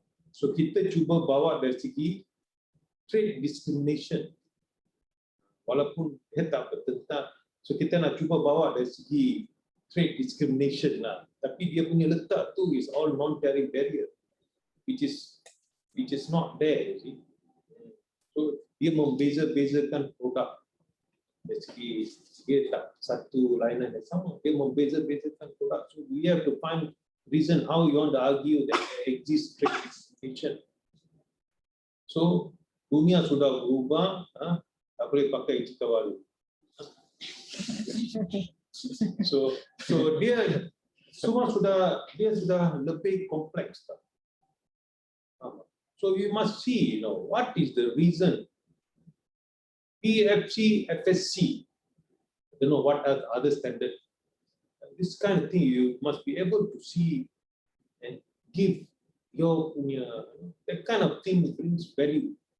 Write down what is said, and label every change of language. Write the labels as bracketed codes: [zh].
[ms] So kita cuba bawa dari segi trade discrimination, walaupun dia tak bertentang. So kita nak cuba bawa dari segi trade discrimination lah. Tapi dia punya letak tu [en] is all non-tariff barrier, which is not there, you see. [ms] So dia membeza-bezakan produk dari segi dia tak satu lainan yang sama. Dia membeza-bezakan produk. [en] So we have to find reason how you want to argue that there exists trade discrimination. [ms] So dunia sudah berubah, tak boleh pakai cerita baru. So dia semua sudah lebih kompleks. [en] So you must see, what is the reason. PFC, FSC, I don't know what are the other standards. This kind of thing you must be able to see and give your punya, that kind of thing brings value.